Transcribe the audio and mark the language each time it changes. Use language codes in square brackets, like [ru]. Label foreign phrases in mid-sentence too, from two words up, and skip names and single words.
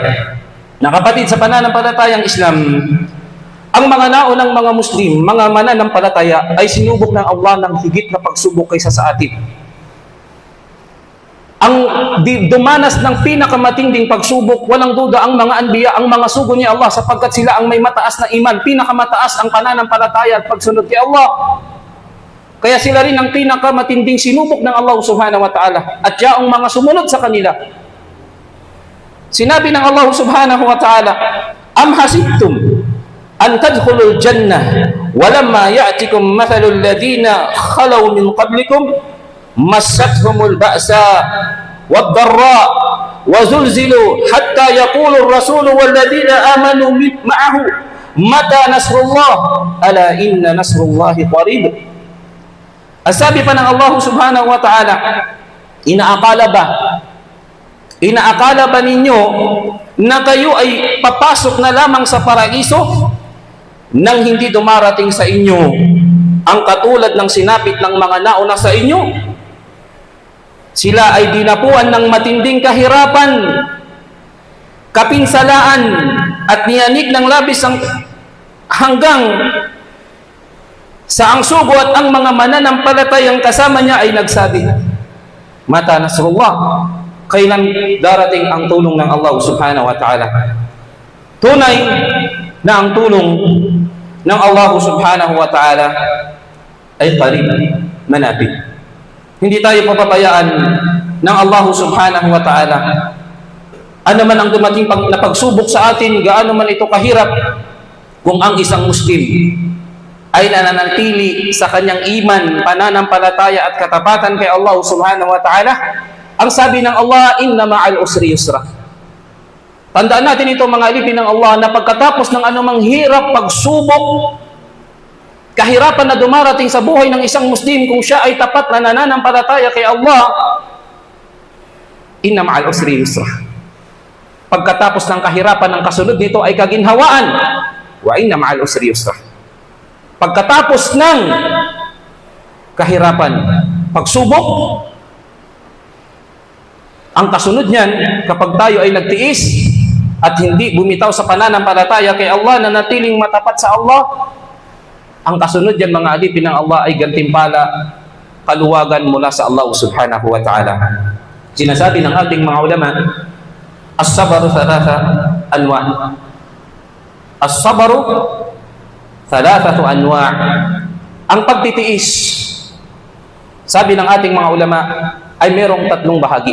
[tl] Na kapatid, sa pananampalatayang Islam, ang mga naunang mga Muslim, mga mananampalataya, ay sinubok ng Allah ng higit na pagsubok kaysa sa atin. Ang dumanas ng pinakamatinding pagsubok, walang duda ang mga anbiya, ang mga sugo ni Allah, sapagkat sila ang may mataas na iman, pinakamataas ang pananampalataya at pagsunod kay Allah. Kaya sila rin ang pinakamatinding sinubok ng Allah [ar] سبحانه وتعالى, [tl] at yaong mga sumunod sa kanila. Sinabi ng Allah [ar] سبحانه وتعالى أم حسبتم أن تدخلوا الجنة ولما يأتكم مثل الذين خلوا من قبلكم مستهم البأساء والضراء وزلزلوا حتى يقول الرسول والذين آمنوا معه متى نصر الله ألا إن نصر الله قريب. [tl] Sabi pa ng Allah [ar] سبحانه وتعالى, [tl] inaakala ba ninyo na kayo ay papasok na lamang sa paraiso nang hindi dumarating sa inyo ang katulad ng sinapit ng mga nauna sa inyo? Sila ay dinapuan ng matinding kahirapan, kapinsalaan, at niyanig ng labis hanggang sa ang sugo at ang mga mananampalatayang kasama niya ay nagsabi, [ar] متى نصر الله, [tl] kailan darating ang tulong ng Allah [ar] سبحانه وتعالى? [tl] Tunay na ang tulong ng Allah [ar] سبحانه وتعالى [tl] ay qarib, manapit. Hindi tayo papabayaan ng Allah [ar] سبحانه وتعالى. [tl] Ano man ang dumating na pagsubok sa atin, gaano man ito kahirap, kung ang isang Muslim ay nananatili sa kanyang iman, pananampalataya at katapatan kay Allah [ar] سبحانه وتعالى, [tl] ang sabi ng Allah, [ar] إن مع العسر يسرا. [tl] Tandaan natin ito, mga alipin ng Allah, na pagkatapos ng anumang hirap, pagsubok, kahirapan na dumarating sa buhay ng isang Muslim, kung siya ay tapat na nananampalataya kay Allah, [ar] إن مع العسر يسرا. [tl] Pagkatapos ng kahirapan, ng kasunod nito ay kaginhawaan, [ar] وإن مع العسر يسرا. [tl] Pagkatapos ng kahirapan, pagsubok, ang kasunod niyan, kapag tayo ay nagtiis, at hindi bumitaw sa pananampalataya kay Allah, na natiling matapat sa Allah, ang kasunod yan mga alipin ng Allah ay gantimpala, kaluwagan mula sa Allah [ar] سبحانه وتعالى. [tl] Sinasabi ng ating mga ulama, [ar] الصبر ثلاثة أنواع'. الصبر ثلاثة أنواع'. [tl] Ang pagtitiis, sabi ng ating mga ulama, ay merong tatlong bahagi.